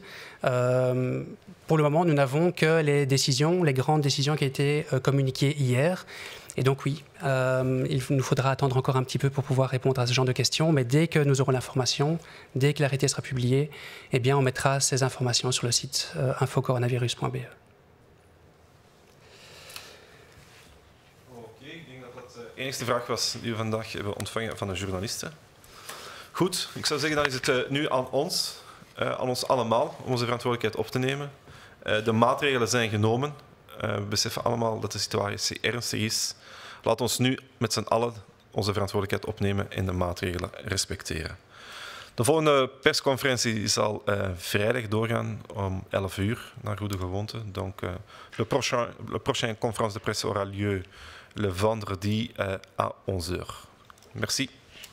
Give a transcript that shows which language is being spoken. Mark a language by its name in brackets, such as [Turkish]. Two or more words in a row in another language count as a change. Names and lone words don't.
[French] Pour le moment, nous n'avons que les décisions, les grandes décisions qui ont été communiquées hier. Et donc oui, il nous faudra attendre encore un petit peu pour pouvoir répondre à ce genre de questions, mais dès que nous aurons l'information, dès que l'arrêté sera publié, eh bien on mettra ces informations sur le site infocoronavirus.be. [Dutch] Oké, ik denk dat dat de enige vraag was die we vandaag hebben ontvangen van de journalisten. Goed, ik zou zeggen, dan is het nu aan ons allemaal, om onze verantwoordelijkheid op te nemen. De maatregelen zijn genomen. We beseffen allemaal dat de situatie ernstig is. Laat ons nu met z'n allen onze verantwoordelijkheid opnemen en de maatregelen respecteren. De volgende persconferentie zal vrijdag doorgaan om 11 uur, naar goede gewoonte. [French] Donc, le prochain conférence de presse aura lieu le vendredi à 11 heures. Merci.